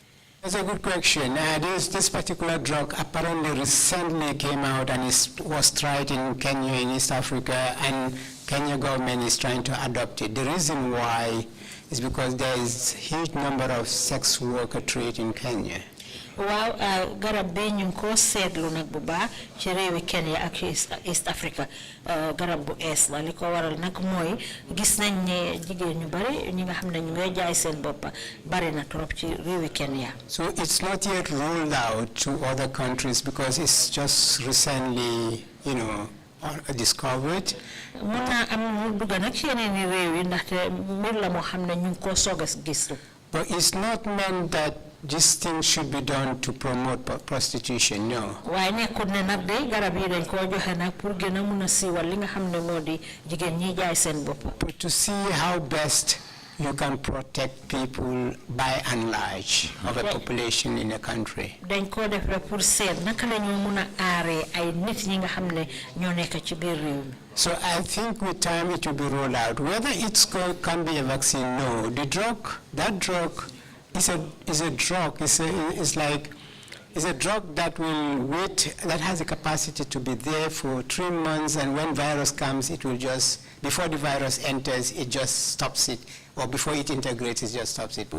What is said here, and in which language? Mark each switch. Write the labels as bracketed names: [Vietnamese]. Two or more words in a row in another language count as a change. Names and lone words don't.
[English] That's a good question. This particular drug apparently recently came out and was tried in Kenya, in East Africa, and Kenya government is trying to adopt it. The reason why is because there is a huge number of sex worker trade in Kenya. [Wolof] Waaw garab bi ñu ko sétlu nak bu baax ci réewi Kenya ak East Africa garab bu es la liko waral nak moy gis nañ ne jigéen ñu bari ñi nga xamné ñu ngay jaay seen bopp bari na trop ci réewi Kenya. [English] So it's not yet rolled out to other countries because it's just recently, discovered. [Wolof] Muna am dugg nak ci yeneen réew yi ndaxte mbir la moo xam ne ñu ko soog a gis. [English] But it's not meant that this thing should be done to promote prostitution, no. [Wolof] Waaye nekkul ne nag day garab yi dañ koo joxe nag pour gën a mun a siiwal li nga xam ne moo di jigéen ñi jaay seen bopp. [English] But to see how best you can protect people by and large of a population in a country. [Wolof] Dañ koo def rek pour seet naka la ñoo mun a aaree ay nit ñi nga xam ne ñoo nekk ci biir réew mi. [English] So I think with time it will be rolled out. Whether can be a vaccine, no. That drug is a drug. It's like It's a drug that will wait, that has the capacity to be there for 3 months, and when virus comes, it will just, before the virus enters, it just stops it, or before it integrates, it just stops it.